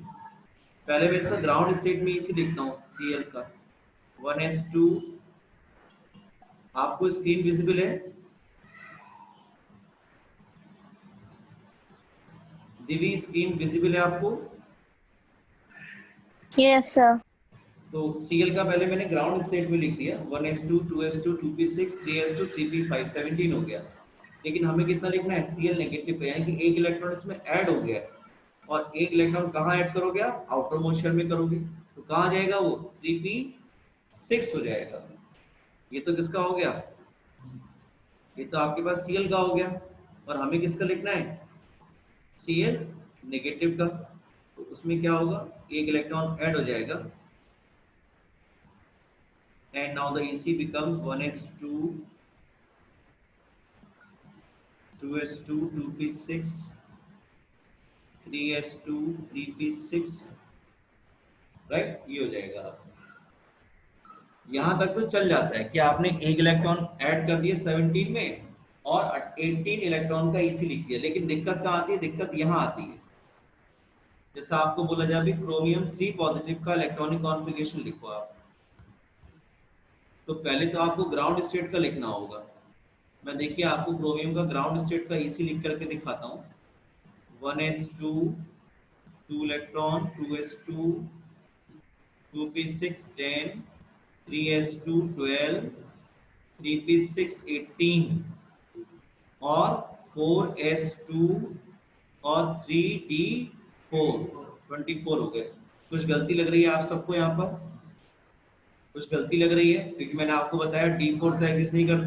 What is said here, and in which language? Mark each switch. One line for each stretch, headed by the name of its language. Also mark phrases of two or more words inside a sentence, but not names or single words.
Hindi: पहले मैं इसका
English: ground state
Hindi: में इसी लिखता हूँ Cl का, 1s2, आपको
English: screen visible
Hindi: है, दिव्य
English: screen visible
Hindi: है आपको,
English: yes sir.
Hindi: तो Cl का पहले मैंने
English: ground state
Hindi: में लिख दिया, 1s2 2s2 2p6 3s2 3p5, 17 हो गया। लेकिन हमें कितना लिखना है, Cl नेगेटिव, यानी कि एक इलेक्ट्रॉन इसमें ऐड हो गया, और एक इलेक्ट्रॉन कहाँ ऐड करोगे आप,
English: outer most shell
Hindi: में करोगे, तो कहाँ जाएगा वो, 3p6 हो जाएगा। ये तो किसका हो गया, ये तो आपके पास Cl का हो गया, और हमें किसका लिखना है, Cl नेगेटिव का। तो उसमें क्या होगा, एक इलेक्ट्रॉन ऐड हो जाएगा,
English: and now the EC becomes 1s2 2s2 2p6 3s2 3p6, राइट,
Hindi: ये हो जाएगा। यहां तक तो चल जाता है कि आपने एक इलेक्ट्रॉन ऐड कर दिया 17 में और 18 इलेक्ट्रॉन का EC लिख दिया, लेकिन दिक्कत कहाँ आती है, दिक्कत यहाँ आती है। जैसा आपको बोला जाए अभी क्रोमियम 3 पॉजिटिव का
English: electronic configuration
Hindi: लिखो आप, तो पहले तो आपको
English: ground state
Hindi: का लिखना होगा। मैं देखिए आपको क्रोमियम का
English: ground state
Hindi: का EC लिख करके दिखाता हूँ, 1s2 2 इलेक्ट्रॉन 2s2 2p6 10 3s2 12 3p6 18 और 4s2 और 3d4 24 हो गए। कुछ गलती लग रही है आप सबको यहाँ पर, कुछ गलती लग रही है, क्योंकि मैंने आपको बताया d4 तय किस नहीं करता।